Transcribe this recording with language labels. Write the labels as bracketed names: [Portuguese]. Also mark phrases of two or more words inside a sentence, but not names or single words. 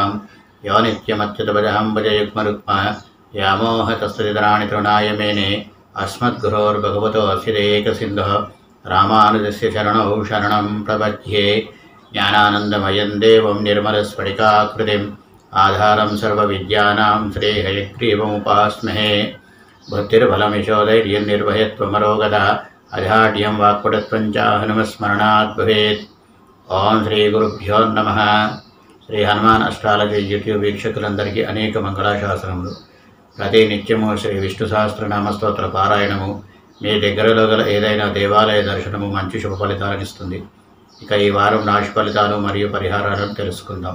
[Sanskrit] यो नित्यमच्युतपदां भजयुग्मरुक्मा व्यामोहतस्तदितराणि तृणाय मेने अस्मद्गुरोर्भगवतोऽस्य देकसिन्धुः रामानुजस्य चरणौ शरणं प्रपद्ये। ज्ञानानन्दमयं देवं निर्मलस्फटिकाकृतिम् आधारं सर्वविद्यानां श्रीहयग्रीवमुपास्महे। बुद्धिर्बलमिशोधैर्यं निर्भयत्वमरोगता अजाड्यं वाक्पटुत्वं च हनुमस्मरणात् भवेत्। ॐ श्री गुरुभ्यो नमः. [Telugu] శ్రీ హనుమాన్ అస్ట్రాలజీ యూట్యూబ్ వీక్షకులందరికీ అనేక మంగళాశాసనములు. ప్రతి నిత్యము శ్రీ విష్ణు సహస్రనామ స్తోత్ర పారాయణము, మీ దగ్గరలో గల ఏదైనా దేవాలయ దర్శనము మంచి శుభ ఫలితాలను ఇస్తుంది. ఇక ఈ వారం రాశి ఫలితాలు మరియు పరిహారాలను తెలుసుకుందాం.